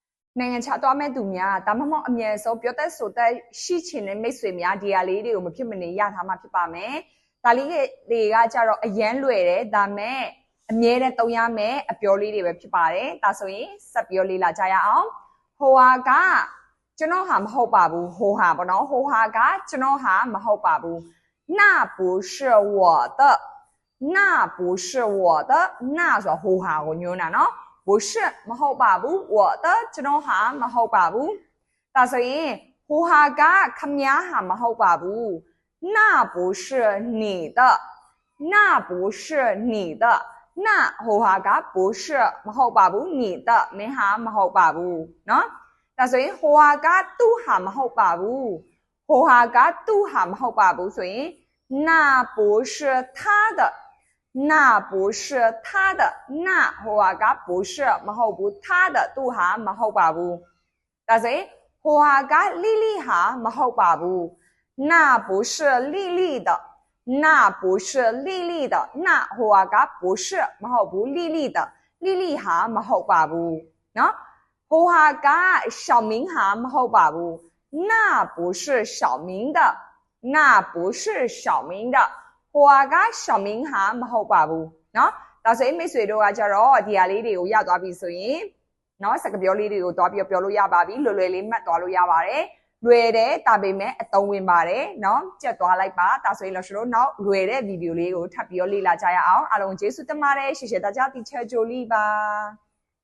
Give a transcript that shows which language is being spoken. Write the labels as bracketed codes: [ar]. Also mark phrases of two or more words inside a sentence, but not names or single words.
[my] နိုင်ငံခြားသွားမဲ့သူများဒါမှမဟုတ်အမြဲဆုံးပြောတတ်ဆိုတတ်ရှိချင်တဲ့မိတ်ဆွေများဒီဟာလေးတွေကိုမဖြစ်မနေရထားမှဖြစ်ပါမယ်ဒါလေးတွေကကြတော့အရန်လွယ်တယ်ဒါမဲ့အမြဲတမ်းသုံးရမယ်အပြောလေးတွေပဲဖြစ်ပါတယ်ဒါဆိုရင်ဆက်ပြောလေးလာကြရအောင်ဟိုဟာကကျွန်တော်ဟာမဟုတ်ပါဘူးဟိုဟာပေါ့နော်ဟိုဟာကကျွန်တော်ဟာမဟုတ်ပါဘူး [zh] 那不是我的那不是我的那 [my] ဆိုဟိုဟာကိုညွှန်းတာနော် [zh] 不是 [my] မဟုတ်ပါဘူး [zh] 我的 [my] ကျွန်တော်ဟာမဟုတ်ပါဘူးဒါဆိုရင်ဟိုဟာကခမည်းဟာမဟုတ်ပါဘူး [zh] 那不是你的那不是你的那 [my] ဟိုဟာက [zh] 不是 [my] မဟုတ်ပါဘူး [zh] 你的 [my] မင်းဟာမဟုတ်ပါဘူးเนาะဒါဆိုရင်ဟိုဟာကသူ့ဟာမဟုတ်ပါဘူးဟိုဟာကသူ့ဟာမဟုတ်ပါဘူးဆိုရင် [zh] 那不是他的那不是他的那 [my] ဟိုဟာက不是မဟုတ်ဘူး [zh] 他的 [my] သူ့ဟာမဟုတ်ပါဘူးဒါဆိုရင်ဟိုဟာကလိလိဟာမဟုတ်ပါဘူး [zh] 那不是丽丽的那不是丽丽的那 [my] ဟိုဟာက [zh] 不是 [my] မဟုတ်ဘူး [zh] 丽丽的 [my] 丽丽ဟာမဟုတ်ပါဘူးเนาะဟိုဟာက小明 ဟာမဟုတ်ပါဘူး [zh] 那不是小明的那不是小明的 [my] ဟိုဟာက小明ဟာမဟုတ်ပါဘူးเนาะဒါဆိုရင်မိတ်ဆွေတို့ကကြတော့ဒီဟာလေးတွေကိုရသွားပြီဆိုရင်เนาะစကားပြောလေးတွေကိုတွားပြီးပြောလို့ရပါပြီလွယ်လွယ်လေးမှတ်သွားလို့ရပါတယ်လွယ်တယ်ဒါပေမဲ့အသုံးဝင်ပါတယ်เนาะကြက်သွားလိုက်ပါဒါဆိုရင်လို့ရှိလို့နောက်လွယ်တဲ့ဗီဒီယိုလေးကိုထပ်ပြီးလေ့လာကြရအောင်အားလုံးကျေးဇူးတင်ပါတယ်ရှေ့ရှေ့大家 teacher ဂျိုလီပါ